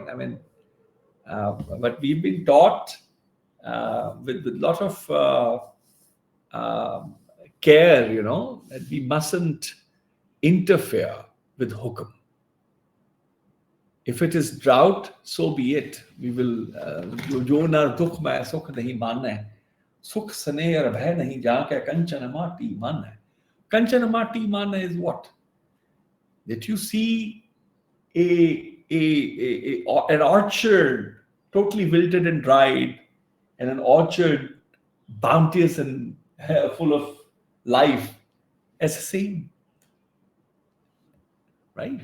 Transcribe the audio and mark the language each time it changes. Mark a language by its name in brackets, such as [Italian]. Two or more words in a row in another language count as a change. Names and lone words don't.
[English] I mean, but we've been taught with a lot of care, that we mustn't interfere with hukam. If it is drought, so be it. We will. [Hindi] जो नर दुख में सुख नहीं मन्ना है. सुख स्नेहा और भय नहीं जाके कंचना माटी मन्ना है. कंचना माटी मन्ना [English] is what? That you see an orchard totally wilted and dried, and an orchard bounteous and full of life as the same, right?